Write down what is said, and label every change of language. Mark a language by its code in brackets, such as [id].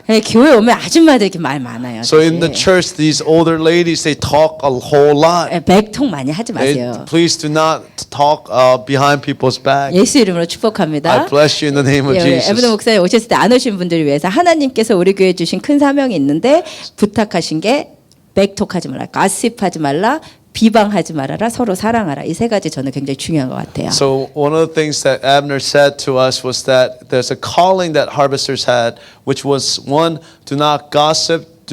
[ko] 네, 교회 오면 아줌마들 이렇게 말 많아요. [en] So in the [ko] 사실. [en] church, these older ladies, they talk a whole lot. [ko] 네, 백통 많이 하지 마세요. [en] Please do not talk behind people's back. [ko] 예수 이름으로 축복합니다. [en] I bless you in the name of [ko] 예, 우리 [en] Jesus. [ko] 에브드 목사님 오셨을 때 안 오신 분들을 위해서 하나님께서 우리 교회에 주신 큰 사명이 있는데 부탁하신 게 백톡하지 말라, 가십하지 말라, 비방하지 말아라, 서로 사랑하라. 이 세 가지 저는 굉장히 중요한 것 같아요. [en] So one of the things that Abner said to us was that there's a calling that harvesters had, which was one, do not gossip,